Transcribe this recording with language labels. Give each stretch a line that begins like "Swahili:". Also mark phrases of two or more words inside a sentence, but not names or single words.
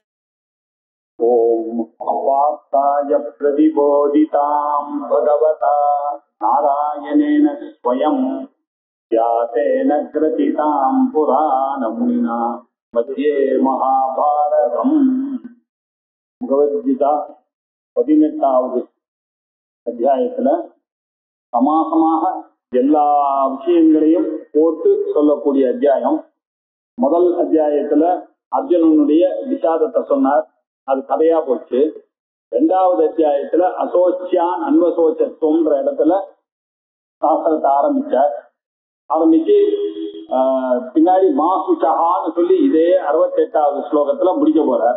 Sanskrit: ओम अवाप्ताय प्रतिबोधितां भगवता नारायणेन स्वयं व्यासेन ग्रथितां पुराणमुनिना मध्ये महाभारतम्।
Tamil: भगवद्गीता 18வது அத்தியாயத்துல சமாசமாக எல்லா விஷயங்களையும் போட்டு சொல்லக்கூடிய அத்தியாயம். முதல் அத்தியாயத்துல அர்ஜுனனுடைய விஷாதத்தை சொன்னார், அது கதையா போச்சு. 2வது அத்தியாயத்துல அசோச்சியான் அன்வசோச்சத்துவம்ன்ற இடத்துல சாஸ்திரத்தை ஆரம்பிச்சு பின்னாடி மாசுச்சகான்னு சொல்லி இதே 68வது ஸ்லோகத்துல முடிக்க போறார்.